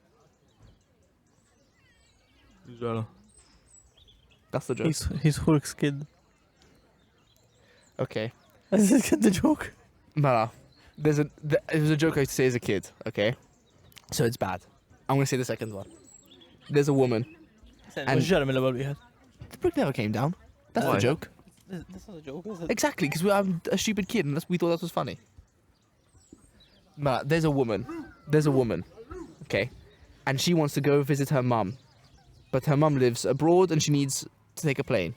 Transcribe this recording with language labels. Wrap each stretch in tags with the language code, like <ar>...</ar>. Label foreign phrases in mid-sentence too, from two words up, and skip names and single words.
<en>That's the joke. He's Hulk's kid. Okay. Is this the joke? No. It was a joke I used to say as a kid, okay? So it's bad. I'm going to say the second one. There's a woman.</en> <mt>And mill-ewwel wieħed.</mt> <en>The brick never came down. That's Why? the joke. That's not a joke, is it? Exactly, because I'm a stupid kid and we thought that was funny. But there's a woman, okay? And she wants to go visit her mum. But her mum lives abroad and she needs to take a plane.</en>